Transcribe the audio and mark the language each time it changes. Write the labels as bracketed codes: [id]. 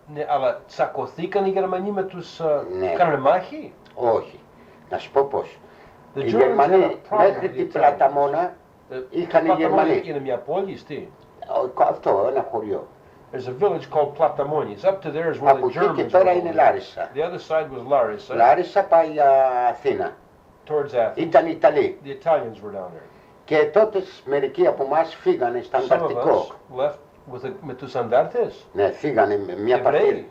[el] Ναι, αλλά τσακωθήκαν οι Γερμανοί με τους... κάνανε μάχη? Όχι. Να σου πω πώς. Οι Γερμανοί μέχρι την Πλαταμόνα είχαν οι Γερμανοί. Είναι μια πόλη, τι? Αυτό, ένα χωριό. [en] There's a village called Platamoni. It's up to there is where the Germans [el] και πέρα είναι Λάρισα. [en] The other side was Larissa. [el] Λάρισα πάει για Αθήνα. [en] Towards Athens. [el] Ήταν Ιταλοί. [en] The Italians were down there. [el] Και τότε μερικοί από εμάς φύγανε στα Ανταρκτικό. Με τους Αντάρτες? Ναι, φύγανε με μια παρτίδα.